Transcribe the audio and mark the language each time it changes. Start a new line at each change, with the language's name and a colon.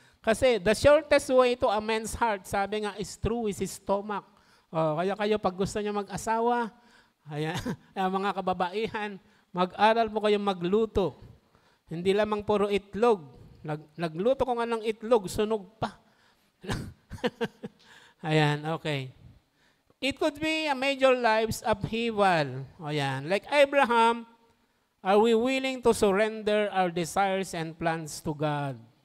English: Kasi the shortest way to a man's heart,
Filipino: sabi nga,
English: is through his stomach.
Filipino: Kaya kayo, pag gusto niyo mag-asawa, ayan, mga kababaihan, mag-aral po kayong magluto. Hindi lamang puro itlog. Nagluto ko nga ng itlog, sunog pa. Ayan, okay.
English: It could be a major life's upheaval.
Filipino: Ayan,
English: like Abraham, are we willing to surrender our desires and plans to God?